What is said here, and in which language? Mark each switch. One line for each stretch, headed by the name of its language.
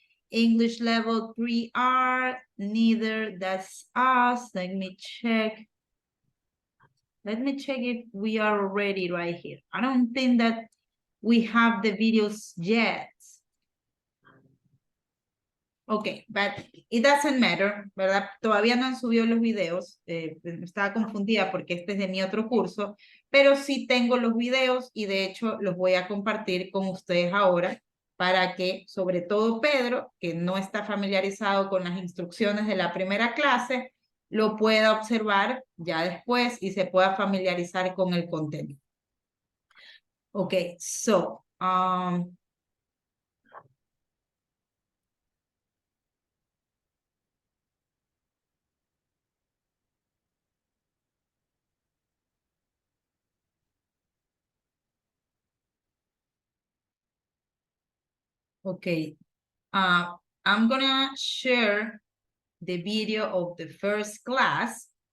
English: English level 3R, neither, that's us. Let me check. Let me check if we are already right here. I don't think that we have the videos yet. Okay, but it doesn't matter, ¿verdad?
Spanish: Todavía no han subido los videos. Estaba confundida porque este es de mi otro curso, pero sí tengo los videos y de hecho los voy a compartir con ustedes ahora para que, sobre todo Pedro, que no está familiarizado con las instrucciones de la primera clase, lo pueda observar ya después y se pueda familiarizar con el contenido.
English: Okay, so, okay, I'm gonna share the video of the first class.